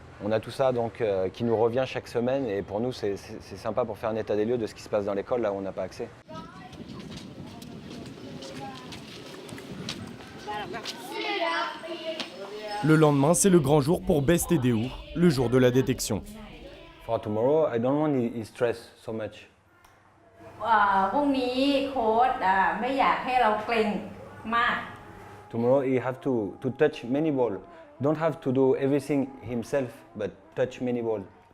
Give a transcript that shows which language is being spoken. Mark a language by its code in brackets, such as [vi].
[fr] On a tout ça donc, qui nous revient chaque semaine et pour nous c'est sympa pour faire un état des lieux de ce qui se passe dans l'école là où on n'a pas accès. Le lendemain, c'est le grand jour pour Best et Deu, le jour de la détection. [en] For tomorrow, I don't want he stress so much. [th] พรุ่งนี้โค้ชไม่อยากให้เราเกรงมาก [en] Tomorrow he have to touch many balls. Don't have to do everything himself, but touch many balls.